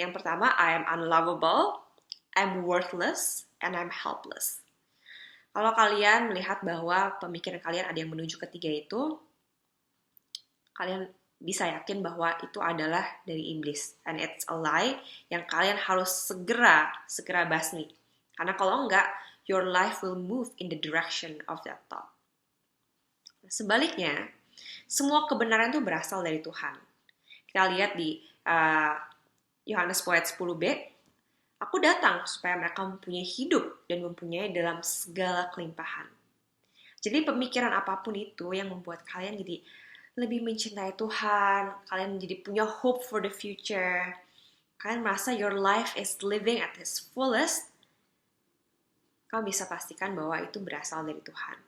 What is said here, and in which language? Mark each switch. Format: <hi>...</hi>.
<id>Yang pertama,</id> <en>I am unlovable, I'm worthless, and I'm helpless.</en> <id>Kalau kalian melihat bahwa pemikiran kalian ada yang menuju ketiga itu, kalian bisa yakin bahwa itu adalah dari iblis.</id> <en>And it's a lie</en> <id>yang kalian harus segera basmi. Karena kalau enggak,</id> <en>your life will move in the direction of that thought.</en> <id>Sebaliknya, semua kebenaran itu berasal dari Tuhan. Kita lihat di Yohanes 10b, aku datang supaya mereka mempunyai hidup dan mempunyai dalam segala kelimpahan. Jadi pemikiran apapun itu yang membuat kalian jadi lebih mencintai Tuhan, kalian jadi punya</id> <en>hope for the future,</en> <id>kalian merasa</id> <en>your life is living at its fullest,</en> <id>kamu bisa pastikan bahwa itu berasal dari Tuhan.</id>